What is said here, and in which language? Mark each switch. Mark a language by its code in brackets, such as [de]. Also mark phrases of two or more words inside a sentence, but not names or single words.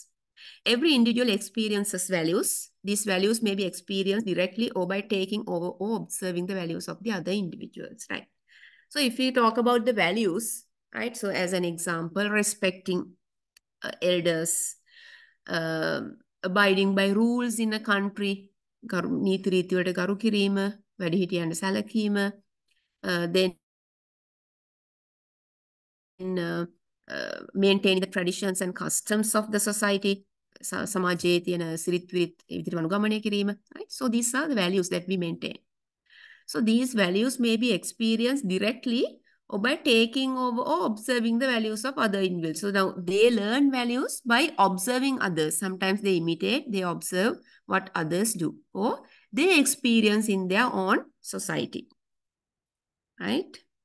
[en] Every individual experiences values. These values may be experienced directly or by taking over or observing the values of the other individuals, right? So if we talk about the values, right? So as an example, respecting elders, abiding by rules in a country, [si] නීති රීතිවලට ගරු කිරීම, වැඩිහිටියන්ට සැලකීම, [en] then maintaining the traditions and customs of the society, [si] සමාජයේ තියෙන සිරිත් විරිත් විදිහට අනුගමනය කිරීම, [en] right? So these are the values that we maintain. So these values may be experienced directly or by taking over or observing the values of other individuals. So now they learn values by observing others. Sometimes they imitate, they observe what others do, or they experience in their own society, right?